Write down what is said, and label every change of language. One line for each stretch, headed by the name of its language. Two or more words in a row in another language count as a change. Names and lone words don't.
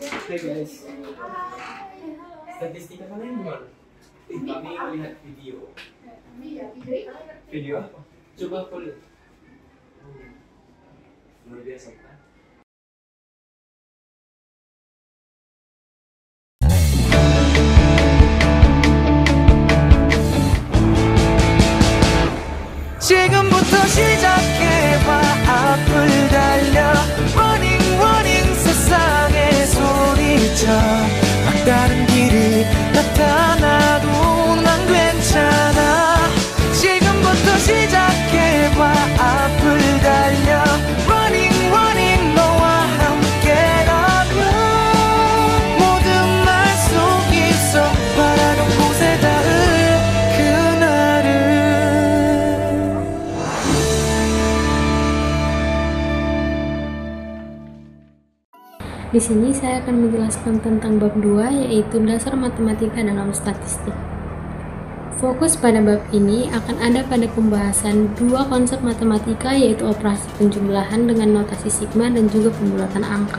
Indonesian: Oke guys, statistika kalian gimana? Kami melihat video. Video apa? Coba aku lihat. Luar biasa kan?
Korean: 지금부터 시작해봐 앞을 달려
English: Running running
Korean: 세상에 소리쳐 막다른 길이 나타나도 난 괜찮아 지금부터 시작해봐 앞을 달려
English: Running running
Korean: 너와 함께라면 모든 말 속에서 바라던 곳에 닿을 그날을
Indonesian: Di sini saya akan menjelaskan tentang bab 2, yaitu dasar matematika dalam statistik. Fokus pada bab ini akan ada pada pembahasan dua konsep matematika, yaitu operasi penjumlahan dengan notasi sigma dan juga pembulatan angka.